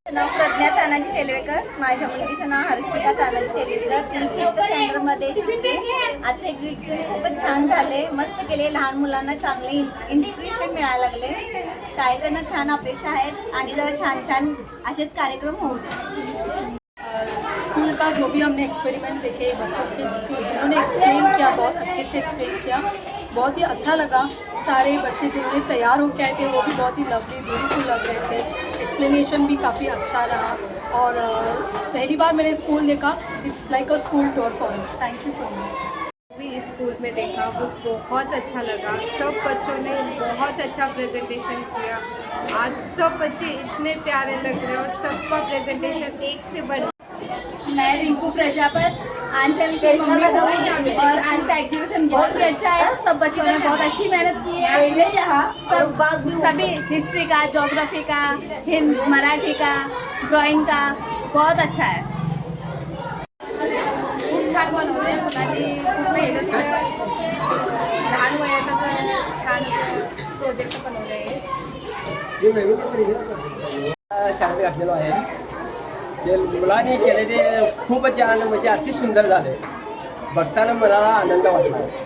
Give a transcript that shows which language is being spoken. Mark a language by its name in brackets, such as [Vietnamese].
[Marathi] नाव प्रज्ञा तानाजी तेलवेकर, माझ्या मुलगीचं नाव हर्षिका तानाजी तेलवेकर, ती 5th स्टँडर्डमध्ये शिकते। आजचं एक्झिबिशन खूपच छान झाले, मस्त केले, लहान मुलांना चांगले इन्स्पिरेशन मिळायला लागले। शाळेकडनं छान अपेक्षा आहेत आणि जरा छान असेच कार्यक्रम होऊ दे। [Hindi] स्कूल का जो भी हमने एक्सपेरिमेंट देखे बच्चों के, जिन्होंने एक्सप्लेन किया बहुत अच्छे से एक्सप्लेन किया, बहुत ही अच्छा लगा। सारे बच्चे जिन्होंने तैयार होकर आए थे वो भी बहुत ही लवली ब्यूटीफुल लग रहे थे। एक्सप्लेनेशन भी काफ़ी अच्छा रहा और पहली बार मैंने स्कूल देखा, [English] It's like a school tour for us. Thank you so much. [Hindi] भी इस स्कूल में देखा वो बहुत अच्छा लगा। सब बच्चों ने बहुत अच्छा प्रेजेंटेशन किया। आज सब बच्चे इतने प्यारे लग रहे हैं और सबका प्रेजेंटेशन एक से बढ़। मैं रिंकू प्रजापत, आंचल के मम्मी हूँ और आज का एग्जीबिशन बहुत ही अच्छा है। सब बच्चों ने बहुत अच्छी मेहनत की है। यहाँ सभी हिस्ट्री का, ज्योग्राफी का, मराठी का, ड्राइंग का बहुत अच्छा है। [Marathi] खूप छान बनवलं आहे मुलांनी, खूप मेहनत लहान वयातच छान प्रोजेक्ट बनवलं आहे। शाळेत घातलेलो आहे, ते मुलांनी केले ते खूपच छान, म्हणजे अति सुंदर झाले, बघताना मला आनंद वाटला।